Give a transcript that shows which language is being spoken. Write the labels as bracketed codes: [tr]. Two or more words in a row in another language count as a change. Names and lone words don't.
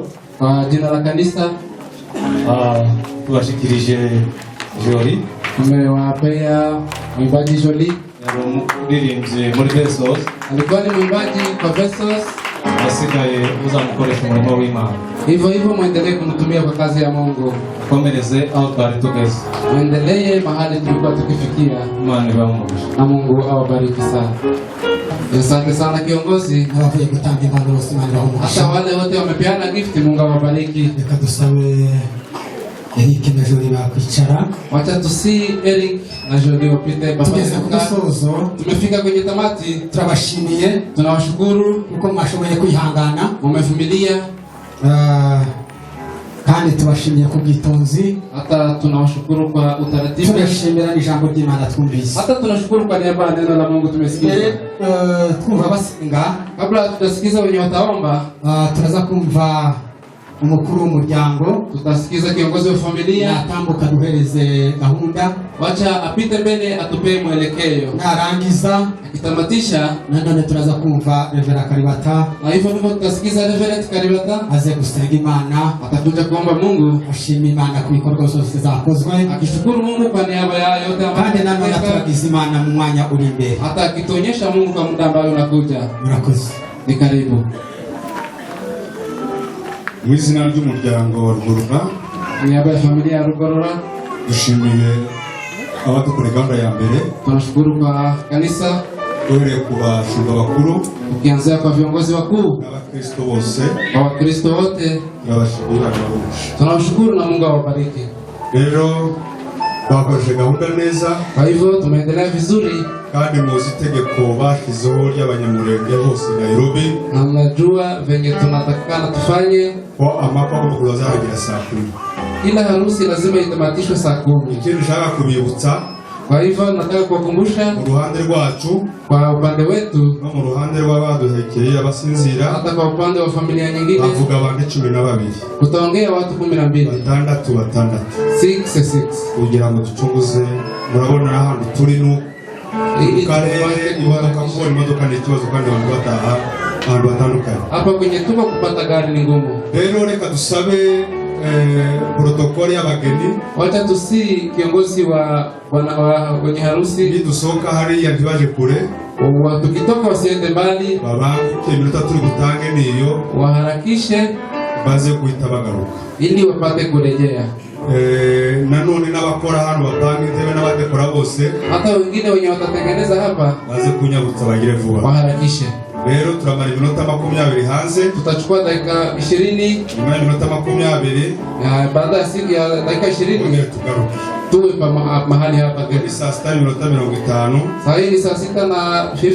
[sw] jina la kanisa [rw] tubashikirije Joli. [sw] Tumewapea mwimbaji Joli. [rw] Yari umuririmbyi muri Versos. [sw] Alikuwa ni mwimbaji kwa Versos. [rw] Asigaye muzamukoresha umurimo w'Imana. [sw] Hivyo hivyo muendelee kumtumia kwa kazi ya Mungu. [rw] Komereze aho twari tugeze. [sw] Muendelee mahali tulikuwa tukifikia. [rw] Imana ibahe umugisha. [sw] Na Mungu awabariki sana. Asante sana kiongozi. [rw] Abavuye gutanga impano bose Imana ibahe umugisha. [sw] Hata wale wote wamepeana gift, Mungu awabariki. [rw] Reka dusabe Eric na Joli bakwicara. [sw] Wacha tusi Eric na Joli wapite baba. [rw] Tugeze ku musozo. [sw] Tumefika kwenye tamati. [rw] Turabashimiye, [sw] tunawashukuru [rw] kuko mwashoboye kwihangana, [sw] mumevumilia. [rw] Kandi tubashimiye ku bwitonzi. [sw] Hata tunawashukuru kwa utaratibu. [rw] Tunashimira ijambo ry'Imana twumvise. [sw] Hata tunashukuru kwa niaba ya neno la Mungu tumesikia. [rw] Twumva basenga, [sw] kabla tutasikiza wenye wataomba, [rw] turaza kumva umukuru w'umuryango, [sw] tutasikiza kiongozi wa familia, [rw] natambuka duhereze gahunda. [sw] Wacha apite mbele atupee mwelekeo. [rw] Narangiza [sw] akitamatisha, [rw] nanone turaza kumva Reverend Karibata, [sw] na hivyo ndivyo tutasikiza Reverend Karibata [rw] aze gusenga Imana, [sw] atakuja kuomba Mungu, [rw] ashima Imana ku bikorwa byose zakozwe, [sw] akishukuru Mungu kwa niaba ya yote ambayo, [rw] kandi nanone turagize Imana mu mwanya uri imbere, [sw] hata akituonyesha Mungu kwa muda ambao unakuja. [rw] Murakoze. [sw] Ni karibu. [rw] Mu izina ry'umuryango wa Rugorora, [sw] niaba ya familia ya Rugorora, [rw] dushimiye abadukora gahunda ya mbere. [sw] Tunashukuru kwa kanisa, [rw] uhereye ku bashumba bakuru, [sw] ukianzia kwa viongozi wakuu, [rw] n'abakristo bose, [sw] kwa Wakristo wote, [rw] turabashimira. [sw] Tunashukuru na Mungu awabariki. [rw] Rero bakoresheje gahunda neza, [sw] kwa hivyo tumeendelea vizuri, [rw] kandi muzi itegeko bashizeho ry'abanyamurenge bose Nairobi, [sw] na mnajua venye tunatakikana tufanye [rw] ko amakwa y'umukuru azarangira saa 10. [sw] Ila harusi lazima itamatishwe saa 10. [rw] Ikindi nshaka kubibutsa, [sw] kwa hivyo nataka kuwakumbusha [rw] mu ruhande rwacu, [sw] kwa upande wetu, [rw] no mu ruhande rw'abaduhekeye abasinzira, [sw] hata kwa upande wa familia nyingine, [rw] bavuga abantu 12, [sw] kutaongea watu 12, [rw] batandatu 6 kugira ngo ducunguze. Murabona ahantu turi no karere imodoka ni ikibazo, kandi abantu bataha ahantu batandukanye. [sw] Hapa kwenye tuko kupata gari ni ngumu. [rw] Rero reka dusabe protokoli y'abageni, [sw] wacha tusi kiongozi wa kwenye harusi, [rw] nidusohoka hariya ntibaje kure, [sw] tukitoka wasiende mbali, [rw] babanguke iminota turi butange niyo, [sw] waharakishe [rw] baze guhita bagaruka [sw] ili wapate kurejea. [rw] Nanone n'abakora hano bapanga intebe n'abadekora bose, [sw] hata wengine wenye watatengeneza hapa [rw] baze kunyabutsa bagire vuba, [sw] waharakishe. [rw] Rero turamara iminota 20 hanze, [sw] tutachukua dakika 20, [rw] nyuma y'iminota 20 [sw] baada ya dakika 20 [rw] tugaruke [sw] tuwe mahali hapa ni saa 6:50. Saa hii ni saa 6:50.